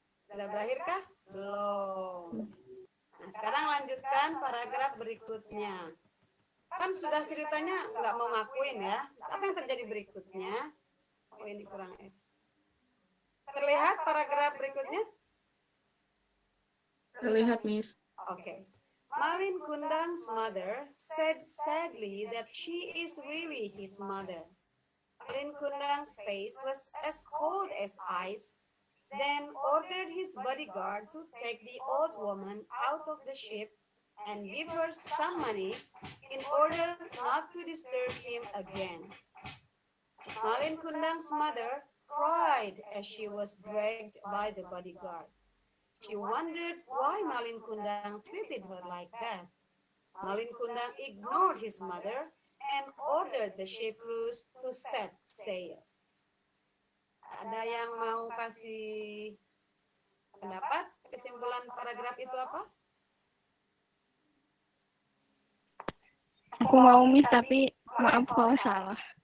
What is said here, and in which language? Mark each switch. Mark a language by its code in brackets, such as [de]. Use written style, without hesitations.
[id] Sudah berakhir kah? Belum. Nah, sekarang lanjutkan paragraf berikutnya. Kan sudah ceritanya nggak mau ngakuin ya. Apa yang terjadi berikutnya? Oh, ini kurang S. Terlihat paragraf berikutnya? Terlihat, Miss. [en] Okay. Malin Kundang's mother said sadly that she is really his mother. Malin Kundang's face was as cold as ice, then ordered his bodyguard to take the old woman out of the ship and give her some money in order not to disturb him again. Malin Kundang's mother cried as she was dragged by the bodyguard. She wondered why Malin Kundang treated her like that. Malin Kundang ignored his mother and ordered the ship crews to set sail. [id] Ada yang mau kasih pendapat? Kesimpulan paragraf itu apa? Aku mau Miss, tapi maaf kalau salah.